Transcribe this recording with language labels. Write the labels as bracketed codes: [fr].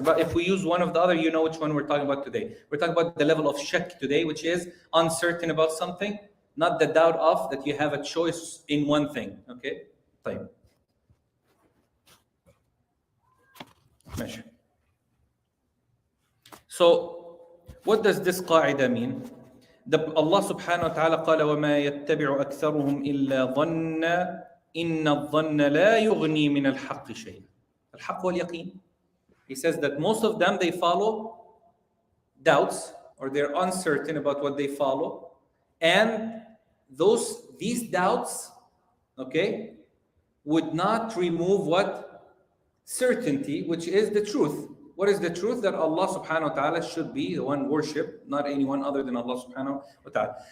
[en] But if we use one of the other, you know which one we're talking about today. We're talking about the level of shak today, which is uncertain about something, not the doubt of that you have a choice in one thing. Okay? طيب. [ar] ماشي. [en] So, what does this قاعدة mean? [ar] Allah subhanahu wa ta'ala قال وما يتبع أكثرهم إلا ظن إن الظن لا يغني من الحق شيئا. الحق هو اليقين. [en] He says that most of them, they follow doubts or they're uncertain about what they follow. And these doubts, okay, would not remove what? Certainty, which is the truth. What is the truth? That Allah subhanahu wa ta'ala should be the one worshipped, not anyone other than Allah subhanahu wa ta'ala.